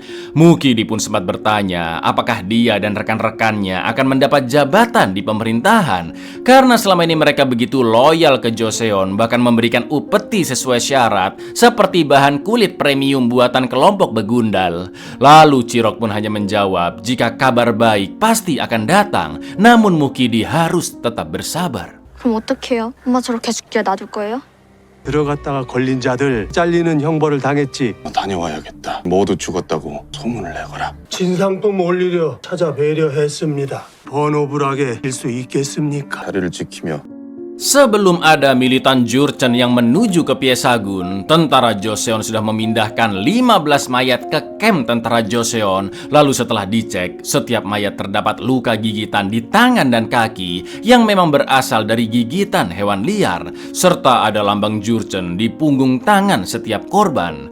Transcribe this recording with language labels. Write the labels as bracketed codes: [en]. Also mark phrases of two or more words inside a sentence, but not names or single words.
[id] Mukidi pun sempat bertanya apakah dia dan rekan-rekannya akan mendapat jabatan di pemerintahan karena selama ini mereka begitu loyal ke Joseon, bahkan memberikan upeti sesuai syarat seperti bahan kulit premium buatan kelompok begundal. Lalu Chirok pun hanya menjawab jika kabar baik pasti akan datang, namun Mukidi harus tetap bersabar. [ko] 그럼 어떡해요? 엄마 저렇게 죽게 놔둘 거예요? 들어갔다가 걸린 자들 잘리는 형벌을 당했지. 다녀와야겠다. 모두 죽었다고 소문을 내거라. 진상품 올리려 찾아뵈려 했습니다. 번호불하게 일 수 있겠습니까? 다리를 지키며 [id] Sebelum ada militan Jurchen yang menuju ke Piesagun, tentara Joseon sudah memindahkan 15 mayat ke kamp tentara Joseon. Lalu setelah dicek, setiap mayat terdapat luka gigitan di tangan dan kaki yang memang berasal dari gigitan hewan liar, serta ada lambang Jurchen di punggung tangan setiap korban.